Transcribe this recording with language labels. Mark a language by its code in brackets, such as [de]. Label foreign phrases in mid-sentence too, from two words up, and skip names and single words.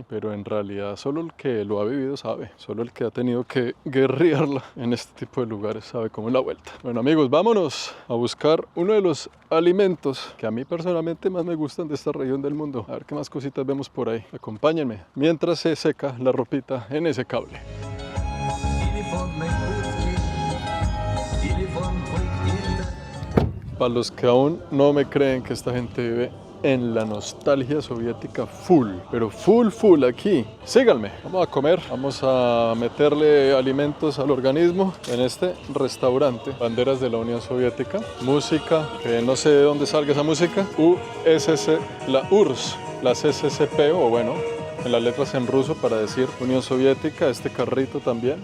[es] Pero en realidad solo el que lo ha vivido sabe, solo el que ha tenido que guerrearla en este tipo de lugares sabe cómo es la vuelta. Bueno amigos, vámonos a buscar uno de los alimentos que a mí personalmente más me gustan de esta región del mundo. A ver qué más cositas vemos por ahí. Acompáñenme mientras se seca la ropita en ese cable. [ru] Телефонной будки, телефон твой где-то. [es] Para los que aún no me creen que esta gente vive en la nostalgia soviética full, pero full aquí. Síganme, vamos a comer, vamos a meterle alimentos al organismo en este restaurante. Banderas de la Unión Soviética, música, que no sé de dónde salga esa música, USS, la URSS, la CCCP o bueno, en las letras en ruso para decir Unión Soviética, este carrito también.